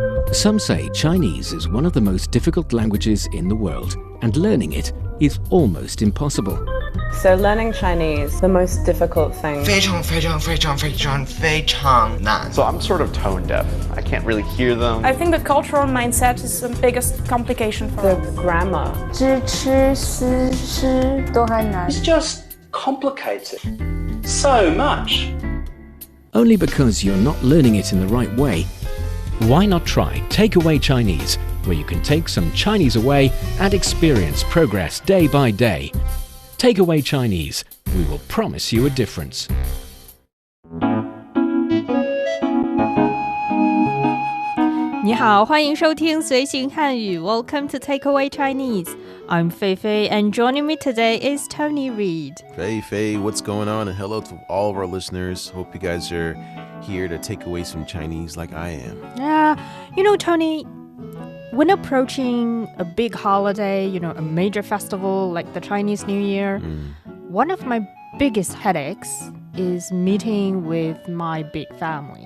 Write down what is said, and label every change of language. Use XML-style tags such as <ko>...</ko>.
<en>Some say Chinese is one of the most difficult languages in the world, and learning it is almost impossible. So learning Chinese, the most difficult thing.</en> <zh>非常非常非常非常非常难</zh> <en>So I'm sort of tone deaf. I can't really hear them. I think the cultural mindset is the biggest complication for The us. grammar.</en> <zh>知吃思吃都还难</zh> <en>It's just complicated so much. Only because you're not learning it in the right way. Why not try Takeaway Chinese, where you can take some Chinese away and experience progress day by day. Takeaway Chinese, we will promise you a difference.</en> <zh>你好，欢迎收听随行汉语 Welcome to Takeaway Chinese.</zh> <en>I'm Fei Fei, and joining me today is Tony Reed. Fei Fei, what's going on? And hello to all of our listeners. Hope you guys are here to take away some Chinese like I am. Yeah, Tony, when approaching a big holiday, a major festival like the Chinese New Year, one of my biggest headaches is meeting with my big family.</en>